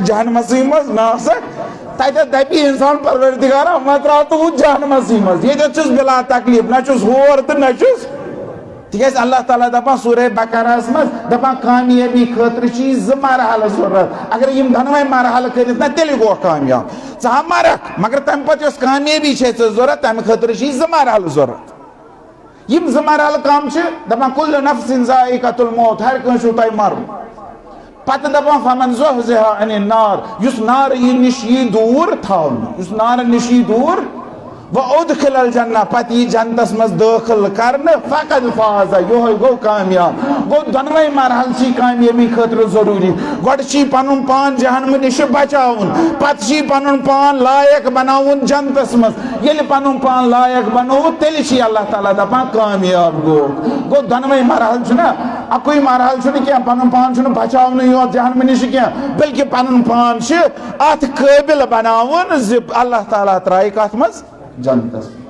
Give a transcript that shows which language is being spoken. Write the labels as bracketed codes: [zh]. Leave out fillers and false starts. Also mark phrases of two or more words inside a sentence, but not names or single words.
[ks] جہنمسٕے منٛز نہ آسکھ تتٮ۪تھ دپہِ انسان پروردگارا وۄنۍ تراو تہٕ وُچھ جہنمسٕے منٛز ییٚتٮ۪تھ چھُس بلا تکلیٖف نہ چھُس ہور تہٕ نہ چھُس تِکیٛازِ اللہ تعالیٰ دپان سورہ بقرہس منٛز دپان کامیٲبی خٲطرٕ چھِ یہِ 2 مرحلہٕ ضروٗرت اگر یِم دۄنوے مرحلہٕ کٔرِتھ نا تیٚلہِ گوٚو کامیاب ژٕ ہا مرکھ مگر تمہِ پتہٕ یۄس کامیٲبی چھے ژےٚ ضروٗرت تمہِ خٲطرٕ چھِ یہِ 2 مرحلہٕ ضروٗرت یِم 2 مرحلہٕ کم چھِ دپان [ar] کُلُّ نفسٍ ذائقۃ الموت [ks] ہر کٲنٛسہِ چھُو تۄہہِ مرُن پتہٕ دپان [ar] فمن زحزح عن النار [ks] یُس نارٕ نِش یی دوٗر تھاونہٕ یُس نارٕ نِش یی دوٗر [ar] وادخل الجنہ [ks] پتہٕ یی جنتس منٛز دٲخل کرنہٕ [ar] فقد فاز [ks] یہوے گوٚو کامیاب گوٚو دۄنوے مرحلہٕ چھِ کامیٲبی خٲطرٕ ضروٗری گۄڈٕ چھِ پنُن پان جہنمہٕ نِش بچاوُن پتہٕ چھِ پنُن پان لایق بناوُن جنتس منٛز ییٚلہِ پنُن پان لایق بنووُ تیٚلہِ چھِ اللہ تعالیٰ دپان کامیاب گوٚو دۄنوے مرحلہٕ چھُنہ اکُے مرحلہٕ چھُنہٕ کینٛہہ پنُن پان چھُنہٕ بچاونہٕ یوت جہنمہٕ نِش کینٛہہ بلکہِ پنُن پان چھِ اتھ قٲبِل بناوُن زِ اللہ تعالیٰ ترایہِ کتھ منٛز جنتس